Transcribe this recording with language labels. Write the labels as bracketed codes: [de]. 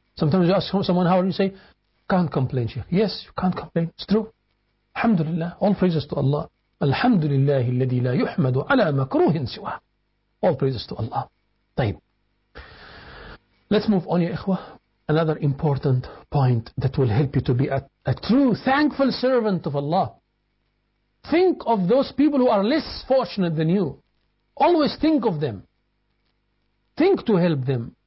[en] Sometimes you ask someone, how are you? Say, can't complain, Sheikh. Yes, you can't complain. It's true. Alhamdulillah. All praises to Allah. [ar] Alhamdulillah, الذي لا يحمد على مكروه سواه. [en] All praises to Allah. [ar] طيب. [en] Let's move on, [ar] يا إخوة. [en] Another important point that will help you to be a true, thankful servant of Allah. Think of those people who are less fortunate than you. Always think of them. Think to help them.